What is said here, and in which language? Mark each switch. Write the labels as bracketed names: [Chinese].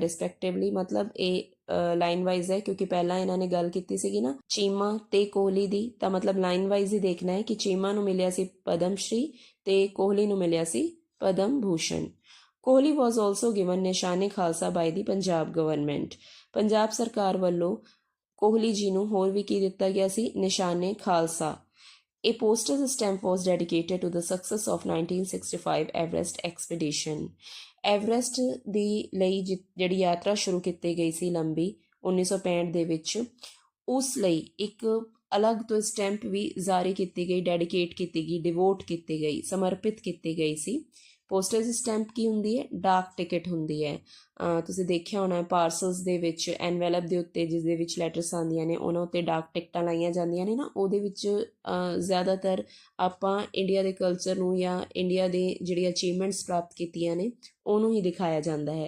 [Punjabi] ਰਿਸਪੈਕਟਿਵਲੀ ਮਤਲਬ ਇਹ line wise ਹੈ, ਕਿਉਂਕਿ ਪਹਿਲਾਂ ਇਹਨਾਂ ਨੇ ਗੱਲ ਕੀਤੀ ਸੀਗੀ ਨਾ ਚੀਮਾ ਅਤੇ ਕੋਹਲੀ ਦੀ, ਤਾਂ ਮਤਲਬ ਲਾਈਨ ਵਾਈਜ਼ ਹੀ ਦੇਖਣਾ ਹੈ ਕਿ ਚੀਮਾ ਨੂੰ ਮਿਲਿਆ ਸੀ ਪਦਮ ਸ਼੍ਰੀ ਅਤੇ ਕੋਹਲੀ ਨੂੰ ਮਿਲਿਆ ਸੀ ਪਦਮ ਭੂਸ਼ਣ। [English] Kohli was also given Nishane Khalsa by the Punjab government. [Punjabi] ਪੰਜਾਬ ਸਰਕਾਰ ਵੱਲੋਂ ਕੋਹਲੀ ਜੀ ਨੂੰ ਹੋਰ ਵੀ ਕੀ ਦਿੱਤਾ ਗਿਆ ਸੀ? ਨਿਸ਼ਾਨੇ Khalsa. [English] A postal stamp was dedicated to the success of 1965 Everest expedition. [Punjabi] Everest ਦੀ ਲਈ ਜਿਹੜੀ ਯਾਤਰਾ ਸ਼ੁਰੂ ਕੀਤੀ ਗਈ ਸੀ ਲੰਬੀ 1965 ਦੇ ਵਿੱਚ, ਉਸ ਲਈ ਇੱਕ ਅਲੱਗ ਤੋਂ ਸਟੈਂਪ ਵੀ ਜਾਰੀ ਕੀਤੀ ਗਈ, ਡੈਡੀਕੇਟ ਕੀਤੀ ਗਈ, ਡਿਵੋਟ ਕੀਤੀ ਗਈ, ਸਮਰਪਿਤ ਕੀਤੀ ਗਈ ਸੀ। ਪੋਸਟਲ ਸਟੈਂਪ ਕੀ ਹੁੰਦੀ ਹੈ? ਡਾਕ ਟਿਕਟ ਹੁੰਦੀ ਹੈ। ਤੁਸੀਂ ਦੇਖਿਆ ਹੋਣਾ ਪਾਰਸਲਸ ਦੇ ਵਿੱਚ ਐਨਵੈਲਪ ਦੇ ਉੱਤੇ ਜਿਸ ਦੇ ਵਿੱਚ ਲੈਟਰਸ ਆਉਂਦੀਆਂ ਨੇ ਉਹਨਾਂ ਉੱਤੇ ਡਾਕ ਟਿਕਟਾਂ ਲਾਈਆਂ ਜਾਂਦੀਆਂ ਨੇ ਨਾ, ਉਹਦੇ ਵਿੱਚ ਜ਼ਿਆਦਾਤਰ ਆਪਾਂ ਇੰਡੀਆ ਦੇ ਕਲਚਰ ਨੂੰ ਜਾਂ ਇੰਡੀਆ ਦੇ ਜਿਹੜੀ ਅਚੀਵਮੈਂਟਸ ਪ੍ਰਾਪਤ ਕੀਤੀਆਂ ਨੇ ਉਹਨੂੰ ਹੀ ਦਿਖਾਇਆ ਜਾਂਦਾ ਹੈ।